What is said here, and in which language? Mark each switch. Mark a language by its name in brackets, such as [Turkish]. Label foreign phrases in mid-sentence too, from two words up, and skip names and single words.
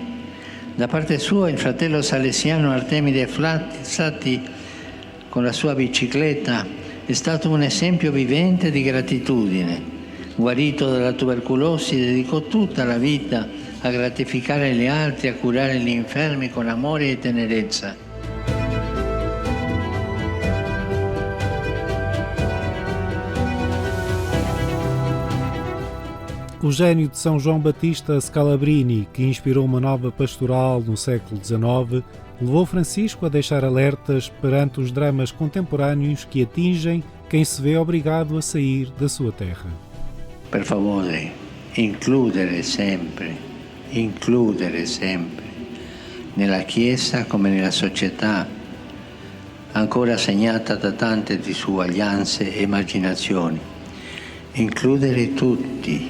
[Italian] Da parte sua il fratello salesiano Artemide Frassati, con la sua bicicletta, è stato un esempio vivente di gratitudine. Guarito dalla tubercolosi, dedicò tutta la vita a gratificare gli altri, a curare gli infermi con amore e tenerezza. [Portuguese] O gênio de São João Batista Scalabrini, que inspirou uma nova pastoral no século XIX, levou Francisco a deixar alertas perante os dramas contemporâneos que atingem quem se vê obrigado a sair da sua terra. [Italian] Per favore, includere sempre, nella Chiesa come nella società, ancora segnata da tante disuguaglianze e emarginazioni. Includere tutti.